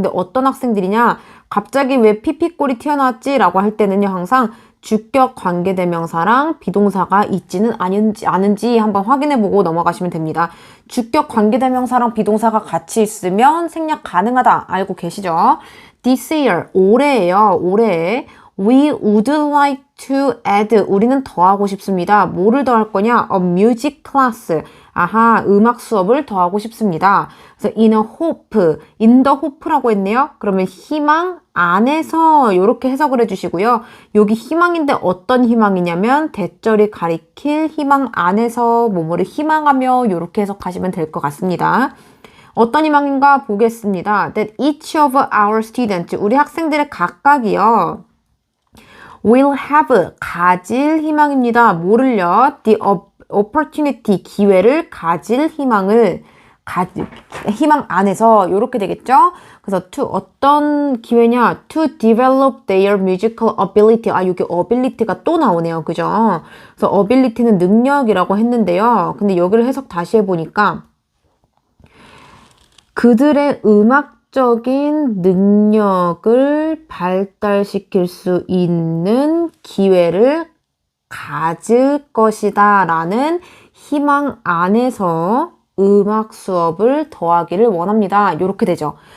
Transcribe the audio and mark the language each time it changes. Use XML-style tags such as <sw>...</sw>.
<ko>근데 어떤 학생들이냐, 갑자기 왜 피피꼴이 튀어나왔지? 라고 할 때는요, 항상 주격 관계대명사랑 비동사가 있지는 않은지 한번 확인해보고 넘어가시면 됩니다. 주격 관계대명사랑 비동사가 같이 있으면 생략 가능하다. 알고 계시죠?</ko> <en>This year,</en> <ko>올해예요. 올해.</ko> <en>We would like to add,</en> <ko>우리는 더하고 싶습니다. 뭐를 더할 거냐?</ko> <en>A music class.</en> <ko>아하, 음악 수업을 더하고 싶습니다. 그래서</ko> <en>in a hope, in the hope</en> <ko>라고 했네요. 그러면 희망 안에서 이렇게 해석을 해주시고요. 여기 희망인데 어떤 희망이냐면 대절이 가리킬 희망 안에서 뭐뭐를 희망하며 이렇게 해석하시면 될 것 같습니다. 어떤 희망인가 보겠습니다.</ko> <en>That each of our students,</en> <ko>우리 학생들의 각각이요,</ko> <en>will have,</en> <ko>가질 희망입니다. 뭐를요?</ko> <en>The opportunity,</en> <ko>기회를 가질 희망을, 희망 안에서 이렇게 되겠죠? 그래서 어떤 기회냐?</ko> <en>To develop their musical ability.</en> <ko>여기 ability가 또 나오네요. 그죠? 그래서 ability는 능력이라고 했는데요. 근데 여기를 해석 다시 해보니까 그들의 음악적인 능력을 발달시킬 수 있는 기회를 가질 것이다 라는 희망 안에서 음악 수업을 더하기를 원합니다. 이렇게 되죠.</ko>